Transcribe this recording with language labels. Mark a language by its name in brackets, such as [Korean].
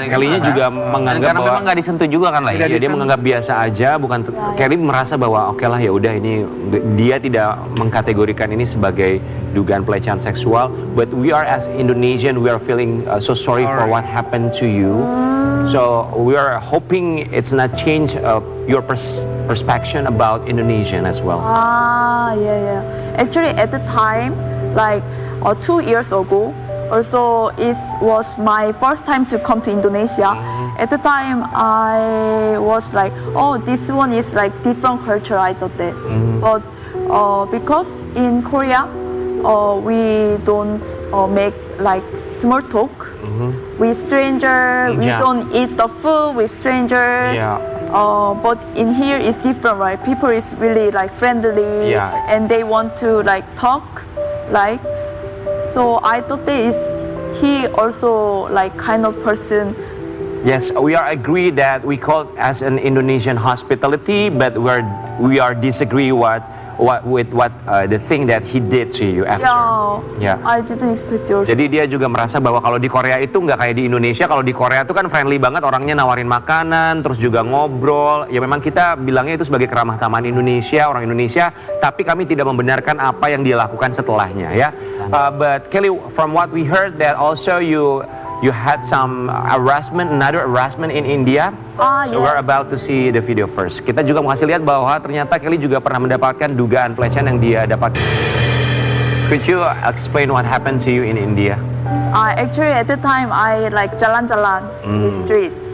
[Indonesian] Kelly-nya juga menganggap karena bahwa memang nggak disentuh juga kan lah ya. dia menganggap biasa aja, bukan Kelly merasa bahwa oke lah ya udah ini dia tidak mengkategorikan ini sebagai dugaan pelecehan seksual, [English] but we are as Indonesian we are feeling so sorry for what happened to you. So we are hoping it's not change your perspective about Indonesian as well. Yeah. Actually, at the time, like 2 years ago, also it was my first time to come to Indonesia. At the time, I was like, oh, this one is like different culture, I thought that. But because in Korea, we don't make like small talk with stranger. We don't eat the food with stranger. Yeah. But in here it's different, right? People is really like friendly, and they want to like talk, like. So I thought that is he also like kind of person. Yes, we are agree that we call it as an Indonesian hospitality, but we are disagree what the thing that he did to you after. Yeah. Yeah. I didn't expect yours. [Indonesian] Jadi dia juga merasa bahwa kalau di Korea itu nggak kayak di Indonesia. Kalau di Korea itu kan friendly banget, orangnya nawarin makanan, terus juga ngobrol. Ya memang kita bilangnya itu sebagai keramah tamahan Indonesia, orang Indonesia. Tapi kami tidak membenarkan apa yang dia lakukan setelahnya ya. [English] But Kelly, from what we heard that also you had some another harassment in India. So we're Yes. about to see the video first. [Indonesian] Kita juga mau kasih lihat bahwa ternyata Kelly juga pernah mendapatkan dugaan pelecehan yang dia dapat. [English] Could you explain what happened to you in India? Actually, at the time, I like [Indonesian] jalan-jalan [English] in the street.